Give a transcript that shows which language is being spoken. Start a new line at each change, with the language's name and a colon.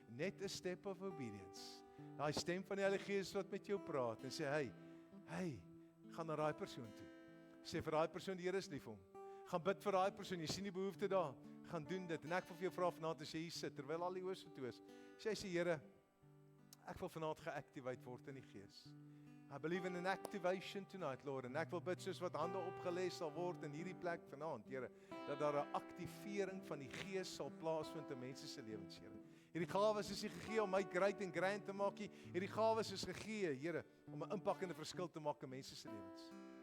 Afrikaans: Net 'n
English: step of obedience.
Afrikaans: Daai stem van die Heilige Gees wat met jou praat en sê, hey, gaan na daai persoon toe. Sê vir daai persoon, die Here is lief vir hom. Gaan bid vir daai persoon, jy sien die behoefte daar. Gaan doen dit. En ek wil vir jou vra vanaand as jy hier sit, terwyl al die oë so toe is. Sê Here, ek wil vanaand geactivate word in die Gees.
English: I believe in an activation tonight, Lord.
Afrikaans: En ek wil bid soos wat hande opgelê sal word in hierdie plek vanaand, Here, dat daar 'n aktivering van die Gees sal plaasvind in mense se lewens, Here. Hierdie gawes is nie gegee om my
English: great and grand
Afrikaans: te maak nie. Hierdie gawes is gegee, Here, om 'n impak en 'n verskil te maak in mense se lewens.